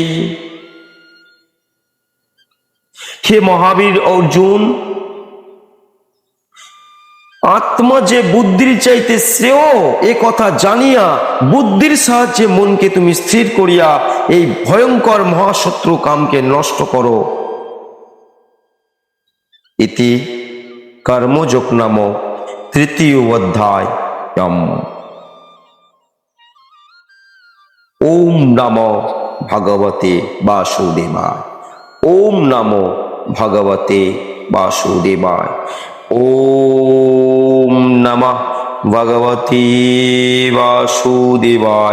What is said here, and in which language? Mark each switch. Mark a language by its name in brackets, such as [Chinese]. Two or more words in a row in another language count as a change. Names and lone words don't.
[Bangla] হে মহাবীর অর্জুন, আত্মা যে বুদ্ধির চাইতে শ্রেয় এ কথা জানিয়া বুদ্ধির সাহায্যে মনকে তুমি স্থির করিয়া এই ভয়ঙ্কর মহাশত্রু কামকে নষ্ট করো। ইতি কর্মযোগ নামক তৃতীয় অধ্যায়। [Sanskrit] ওম নমো ভগবতে বাসুদেবায়। ওম নমো ভগবতে বাসুদেবায়। ওম নমঃ ভগবতে বাসুদেবায়।